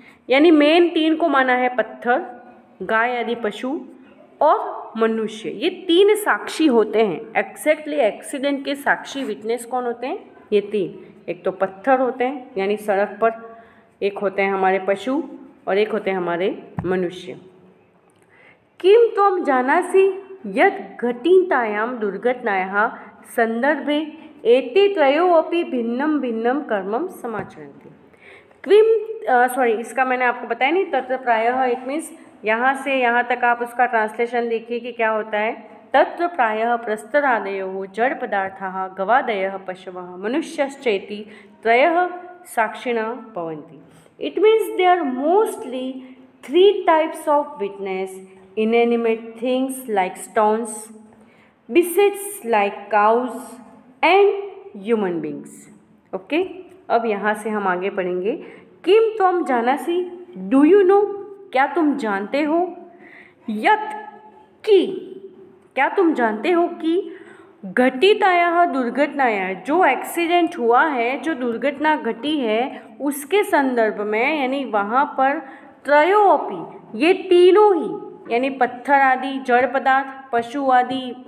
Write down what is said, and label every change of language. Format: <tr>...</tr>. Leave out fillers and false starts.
<hi>यानी मेन तीन को माना है पत्थर, गाय आदि पशु और मनुष्य। ये तीन साक्षी होते हैं। एग्जैक्टली एक्सीडेंट के साक्षी विटनेस कौन होते हैं? ये तीन। एक तो पत्थर होते हैं यानी सड़क पर, एक होते हैं हमारे पशु और एक होते हैं हमारे मनुष्य।</hi> <sa>किम त्वं जानासि यत् घटितायां दुर्घटनायाः संदर्भे एते त्रयोऽपि भिन्नं भिन्नं कर्मं समाचरन्ति।</sa> <hi>इसका मैंने आपको बताया नहीं,</hi> <sa>तत्र प्रायः</sa> <en>it means</en> <hi>यहाँ से यहाँ तक आप उसका ट्रांसलेशन देखिए कि क्या होता है।</hi> <sa>तत्र प्रायः प्रस्तरादयो जड़ पदार्थाः गवादयः पशवः मनुष्यश्चेति त्रयः साक्षिणः भवन्ति।</sa> <en>It means there mostly three types of witness: inanimate things like stones, beasts like cows and human beings.</en> <hi>Okay, अब यहाँ से हम आगे पढ़ेंगे।</hi> <sa>किम त्वं जानासि,</sa> <en>do you know,</en> <hi>क्या तुम जानते हो, यत् कि, क्या तुम जानते हो कि,</hi> <sa>घटितायाः दुर्घटनायाः,</sa> <hi>जो एक्सीडेंट हुआ है, जो दुर्घटना घटी है उसके संदर्भ में, यानी वहाँ पर त्रयोऽपि, ये तीनों ही यानी पत्थर आदि जड़ पदार्थ, पशु आदि</hi>